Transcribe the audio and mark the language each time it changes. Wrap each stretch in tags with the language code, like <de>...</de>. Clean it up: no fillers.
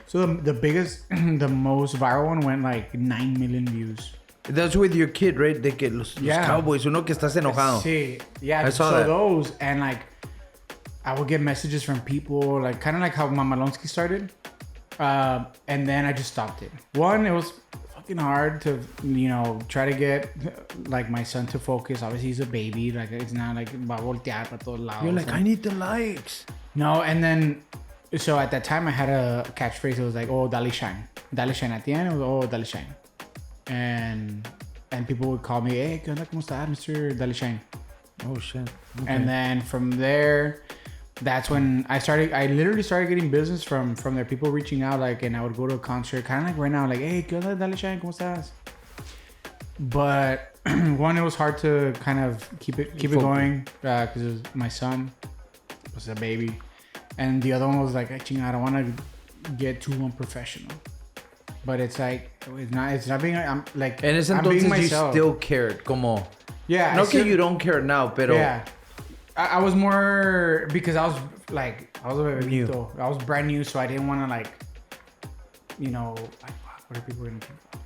<en>So the biggest, the most viral one went like 9 million views. That's with your kid, right?</en> <es>De que los Cowboys, uno que estás enojado. Sí, yeah.</es> <en>I saw that. Those, and like, I would get messages from people, like kind of like how Mamalonskis started. And then I just stopped it. One, it was fucking hard to, try to get like my son to focus. Obviously, he's a baby. Like, it's not like</en> <es>va a voltear para todos lados.</es> <en>You're like, I need the likes. No, and then, so at that time, I had a catchphrase. It was like, oh, dale shine. Dale shine. At the end, it was, oh, dale shine. And people would call me, hey,</en> <es>¿qué onda? ¿Cómo estás,</es> <en>Mr. Dale Shine? Oh, shit. Okay. And then from there, that's when I literally started getting business from there. People reaching out, like, and I would go to a concert, kind of like right now, like, hey,</en> <es>¿qué onda,</es> <en>Dale Shine?</en> <es>¿Cómo estás?</es> <en>But one, it was hard to kind of keep it going because it was my son, it was a baby. And the other one was like, I don't want to get too unprofessional. But it's like, it's not being, I'm like,</en> <es>en ese entonces</es> <en>you still cared,</en> <es>como,</es> <en>yeah,</en> <es>no que</es> <en>you don't care now,</en> <es>pero</es> <en>yeah, I was more, because I was a bebito. I was brand new, so I didn't want to like, like, what are people gonna think?</en>